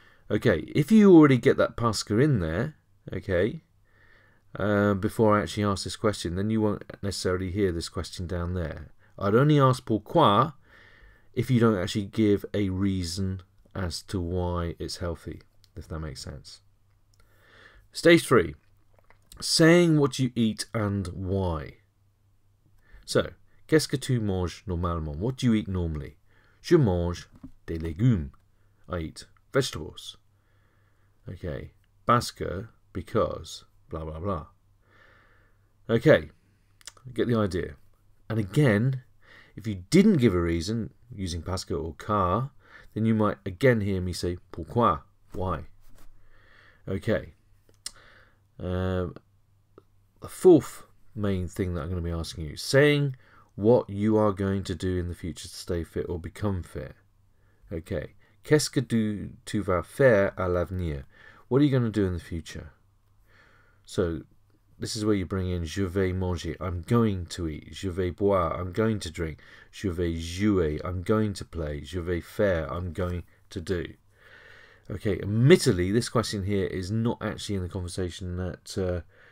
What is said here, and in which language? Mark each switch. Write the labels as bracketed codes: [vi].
[en] Okay, if you already get that [fr] parce que [en] in there, okay, before I actually ask this question, then you won't necessarily hear this question down there. I'd only ask pourquoi if you don't actually give a reason as to why it's healthy, if that makes sense. Stage 3, saying what you eat and why. [fr] So, qu'est-ce que tu manges normalement? [en] What do you eat normally? [fr] Je mange des légumes. [en] I eat vegetables. Okay, [fr] parce que, [en] because, blah, blah, blah. Okay, get the idea. And again, if you didn't give a reason, using [fr] parce que [en] or car, then you might again hear me say pourquoi, why. Okay. The fourth main thing that I'm going to be asking you, saying what you are going to do in the future to stay fit or become fit. Okay. [fr] Qu'est-ce que tu vas faire à l'avenir? [en] What are you going to do in the future? So, this is where you bring in [fr] je vais manger, [en] I'm going to eat. [fr] Je vais boire, [en] I'm going to drink. [fr] Je vais jouer, [en] I'm going to play. [fr] Je vais faire, [en] I'm going to do. Okay, admittedly, this question here is not actually in the conversation that...